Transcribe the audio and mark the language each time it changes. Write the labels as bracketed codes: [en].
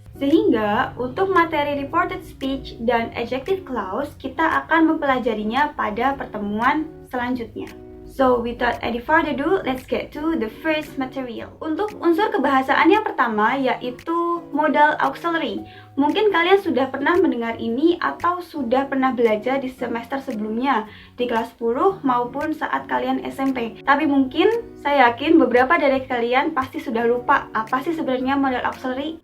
[id] Sehingga untuk materi reported speech dan adjective clause kita akan mempelajarinya pada pertemuan selanjutnya. [en] So without any further ado, let's get to the first material. [id] Untuk unsur kebahasaan yang pertama yaitu modal auxiliary. Mungkin kalian sudah pernah mendengar ini atau sudah pernah belajar di semester sebelumnya, di kelas 10 maupun saat kalian SMP. Tapi mungkin saya yakin beberapa dari kalian pasti sudah lupa apa sih sebenarnya modal auxiliary.